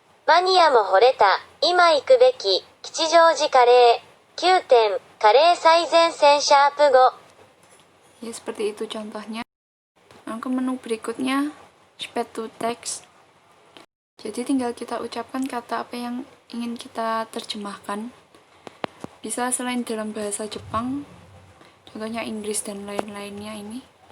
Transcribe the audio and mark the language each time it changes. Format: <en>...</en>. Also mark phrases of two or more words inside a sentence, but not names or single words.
<ja>マニアも惚れた、今行くべき、吉祥寺カレー、9点、カレー最前線シャープ5。</ja> <id>Ya, seperti itu contohnya. Nah, ke menu berikutnya,</id> <en>speed to text.</en> <id>Jadi tinggal kita ucapkan kata apa yang ingin kita terjemahkan. Bisa selain dalam bahasa Jepang, contohnya Inggris dan lain-lainnya ini.</id>